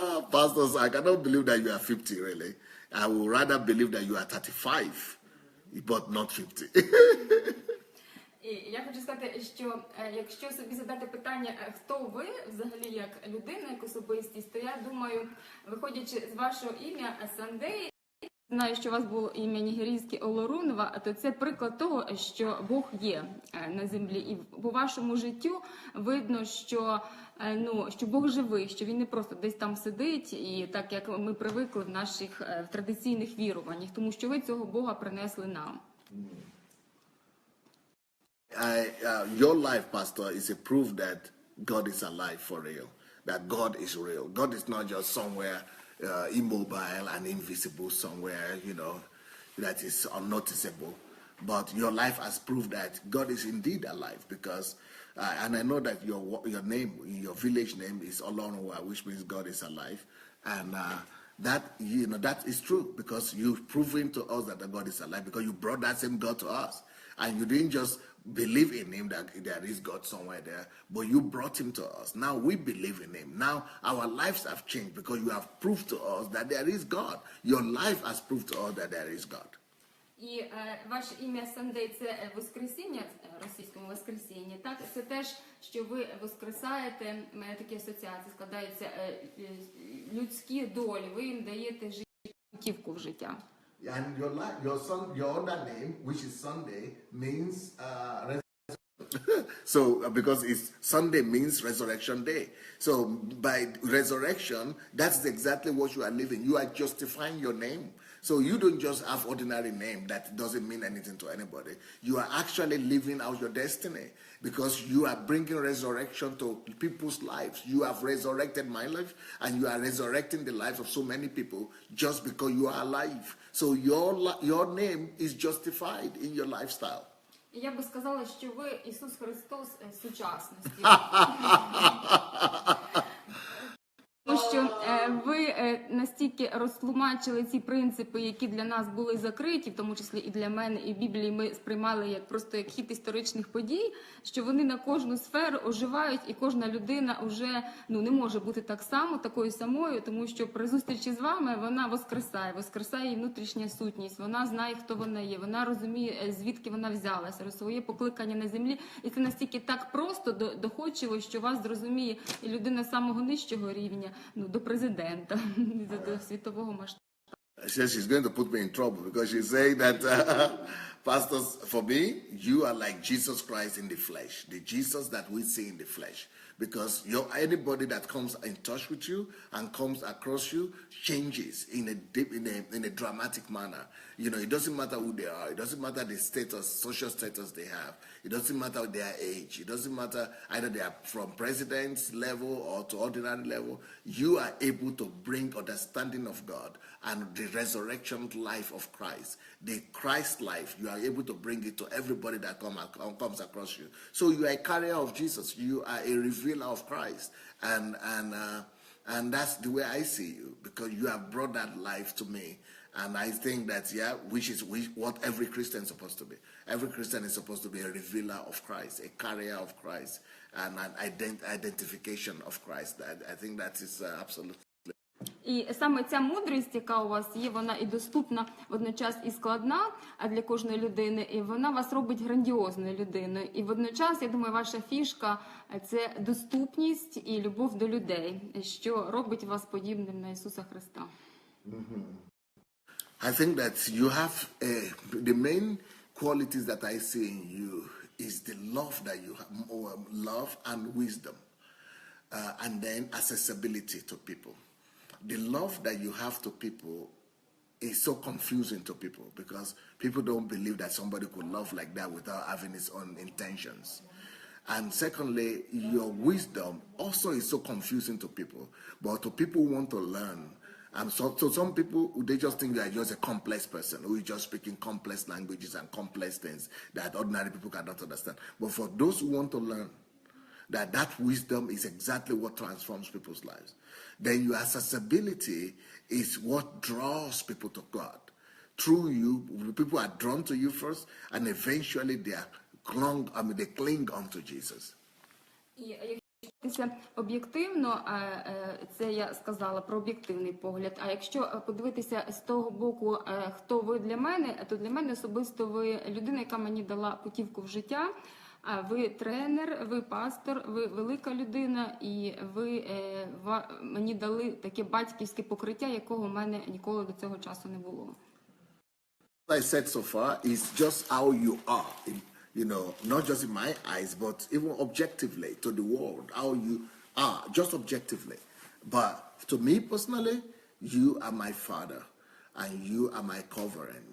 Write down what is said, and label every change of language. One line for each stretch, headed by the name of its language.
English: Pastors, I cannot believe that you are 50, really. I would rather believe that you are 35, but not 50.
Ukrainian: І я хочу сказати, що якщо собі задати питання, хто ви взагалі як людина, як особистість, то я думаю, виходячи з вашого ім'я Сандей, знаю, що у вас було ім'я нігерійське Олорунова, то це приклад того, що Бог є на землі. І по вашому життю видно, що Бог живий, що Він не просто десь там сидить, і так, як ми привикли в наших традиційних віруваннях, тому що ви цього Бога принесли нам.
English: Your life, Pastor, is a proof that God is alive for real, that God is real. God is not just somewhere immobile and invisible somewhere, that is unnoticeable. But your life has proved that God is indeed alive because, and I know that your name, your village name is Olorunwa, which means God is alive. And that is true because you've proven to us that the God is alive because you brought that same God to us. And you didn't just believe in him that there is God somewhere there, but you brought him to us. Now we believe in him. Now our lives have changed because you have proved to us that there is God. Your life has proved to us that there is God.
Ukrainian: І ваше ім'я Сандей – це Воскресіння, російському Воскресіння, так? Це теж, що ви воскресаєте, у мене такі асоціації складаються, людські долі, ви їм даєте путівку в життя.
English: And your other name, which is Sunday, means resurrection. So, because it's Sunday means resurrection day. So, by resurrection, that's exactly what you are living. You are justifying your name. So, you don't just have ordinary name that doesn't mean anything to anybody. You are actually living out your destiny because you are bringing resurrection to people's lives. You have resurrected my life, and you are resurrecting the lives of so many people just because you are alive. So, your name is justified in your lifestyle.
Ukrainian: Я би сказала, що ви Ісус Христос сучасності. Тому що ви настільки розтлумачили ці принципи, які для нас були закриті, в тому числі і для мене, і в Біблії ми сприймали як просто як хід історичних подій, що вони на кожну сферу оживають, і кожна людина вже не може бути так само, такою самою, тому що при зустрічі з вами вона воскресає її внутрішня сутність, вона знає, хто вона є, вона розуміє, звідки вона взялася, своє покликання на землі, і це настільки так просто, доходчиво, що вас зрозуміє і людина самого нижчого рівня, до президента, до світового масштабу.
English: She's going to put me in trouble because she's saying that, pastors, for me, you are like Jesus Christ in the flesh, the Jesus that we see in the flesh. Because anybody that comes in touch with you and comes across you changes in a dramatic manner. It doesn't matter who they are. It doesn't matter the status, social status they have. It doesn't matter their age. It doesn't matter either they are from president's level or to ordinary level. You are able to bring understanding of God and the resurrection life of Christ, the Christ life. You are able to bring it to everybody that comes across you. So you are a carrier of Jesus. You are a revealer of Christ, and that's the way I see you, because you have brought that life to me. And I think that, which is what every Christian is supposed to be. Every Christian is supposed to be a revealer of Christ, a carrier of Christ, and an identification of Christ. I think that is absolutely.
Ukrainian: І саме ця мудрість, яка у вас є, вона і доступна водночас і складна для кожної людини, і вона вас робить грандіозною людиною. І водночас, я думаю, ваша фішка – це доступність і любов до людей, що робить вас подібним на Ісуса Христа.
English: I think that you have the main qualities that I see in you is the love that you have, love and wisdom, and then accessibility to people. The love that you have to people is so confusing to people because people don't believe that somebody could love like that without having his own intentions. And secondly, your wisdom also is so confusing to people, but to people who want to learn. So some people, they just think you are just a complex person who is just speaking complex languages and complex things that ordinary people cannot understand. But for those who want to learn, that wisdom is exactly what transforms people's lives. Then your accessibility is what draws people to God. Through you, people are drawn to you first, and eventually they cling onto Jesus.
Ukrainian: Якщо об'єктивно, це я сказала про об'єктивний погляд, а якщо подивитися з того боку, хто ви для мене, то для мене особисто ви людина, яка мені дала путівку в життя. Ви тренер, ви пастор, ви велика людина, і ви мені дали таке батьківське покриття, якого в мене ніколи до цього часу не було.
English: What I said so far is just how you are, not just in my eyes, but even objectively to the world, how you are, just objectively. But to me personally, you are my father, and you are my covering.